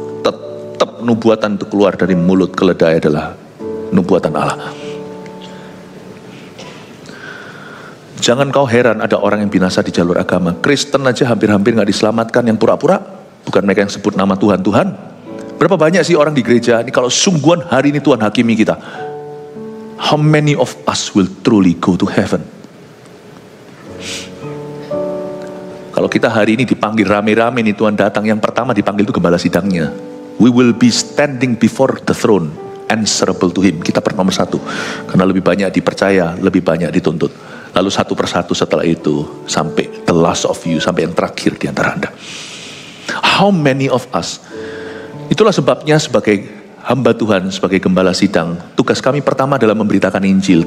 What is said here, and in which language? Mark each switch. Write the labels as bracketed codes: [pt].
[id] Tetap nubuatan itu keluar dari mulut keledai adalah nubuatan Allah. Jangan kau heran ada orang yang binasa di jalur agama. Kristen aja hampir-hampir gak diselamatkan, yang pura-pura. Bukan mereka yang sebut nama Tuhan. Berapa banyak sih orang di gereja ini kalau sungguhan hari ini Tuhan hakimi kita. [en] How many of us will truly go to heaven? [id] Kalau kita hari ini dipanggil rame-rame nih Tuhan datang, yang pertama dipanggil itu gembala sidangnya. [en] We will be standing before the throne, answerable to him. [id] Kita nomor 1. Karena lebih banyak dipercaya, lebih banyak dituntut. Lalu satu persatu setelah itu sampai [en] the last of you, [id] sampai yang terakhir di antara Anda. [en] How many of us? [id] Itulah sebabnya sebagai hamba Tuhan, sebagai gembala sidang, tugas kami pertama adalah memberitakan Injil.